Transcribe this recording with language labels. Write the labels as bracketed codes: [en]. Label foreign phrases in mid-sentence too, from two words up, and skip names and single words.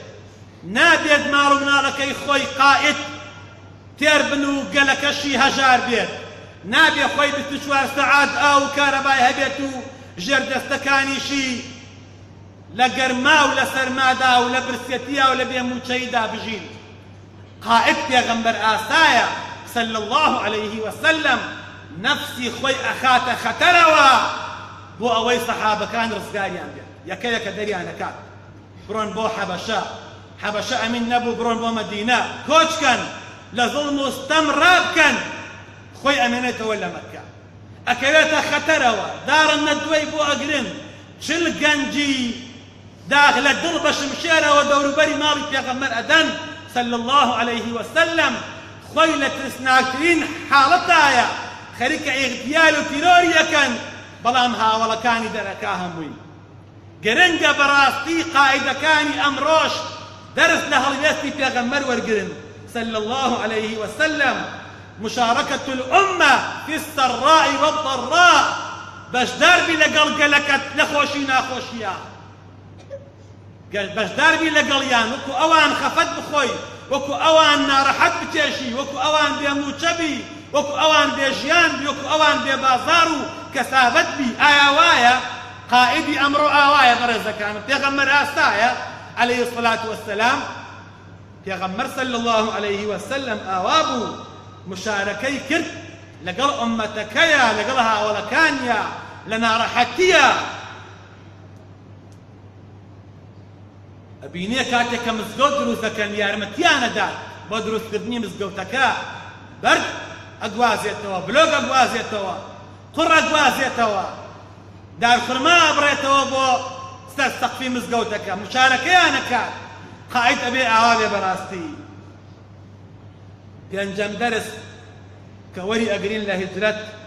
[ckb] نابێت ماڵ و مناڵەکەی خۆی قائد تێر بن و گەلەکەشی هەژار بێت. نابێ خۆی 24 سەعات ئاو و کارەبای هەبێت و ژێردەستەکانیشی لە گەرما و لە سەرمادا و لە برسێتیا و لە بێموچەیدا بژین. قائد پێغەمبەر ئاسایە [ar] صلى الله عليه وسلم [ckb] نفسی خۆی ئەخاتە خەتەرەوە بۆ ئەوەی سەحابەکان ڕزگاریان بێت. یەکە یەکە دەریانەکات بڕۆن بۆ حەبەشە. حەبەشە ئەمین نەبوو بڕۆن بۆ مەدینە کۆچکەن لە زوڵم و ستەم ڕابکەن. خۆی ئەمێنێتەوە لە مەککە ئەکەوێتە خەتەرەوە داڕن نەدوێی بۆ ئەگرن. چل گەنجی داغ لە دڵ بە شمشێرەوە دەوروبەری ماڵی پێغەمبەر ئەدەن [ar] صلى الله عليه وسلم. [ckb] خۆی لە ترسناکترین حاڵەتایە خەریکە ئیغتیال و تیرۆری یەکەن بەڵام هاوڵەکانی دەرەکا هەمووی. گرنگە بەڕاستی قائیدەکانی ئەمڕۆژ دەرس لە هەڵوێستی پێغەمبەر وەرگرن [ar] صلى الله عليه وسلم. مشاركة الأمة في السراء والضراء [ckb] بەشدار بی لەگەڵ گەلەکەت لە خۆشی ناخۆشیە. بەشدار بی لەگەڵیان وەکو ئەوان خەفەت بخۆی وەکو ئەوان ناڕەحەت بچێشی وەکو ئەوان بێموچە بی وەکو ئەوان بێژیان بی وەکو ئەوان بێبازار و کەسابەت بی ئایا وایە قائدی ئەمڕۆ ئاوایە بەڕێزەکانم پێغەمبەر ئاستایە [ar] عليه الصلاة والسلام [ckb] پێغەمبەر [ar] صلى الله عليه وسلم [ckb] ئاوا بوو مشارەکەی کرد لەگەڵ ئوممەتەکەیە لەگەڵ هاوڵەکانیە لە ناڕەحەتیە ئەبینێ کاتێک کە مزگەوت دروست دەکەن یارمەتیانەدات بۆ دروستکردنی مزگەوتەکە بەرد ئەگوازێتەوە بلۆگ ئەگوازێتەوە قوڕ ئەگوازێتەوە دارخورما ئەبڕێتەوە بۆ سەقفی مزگەوتەکە مشارەکەیانەکات قائد ئەبێ ئاوا بێ بەڕاستی پێنجەم دەرس کە وەری ئەگرین لە هیجرەت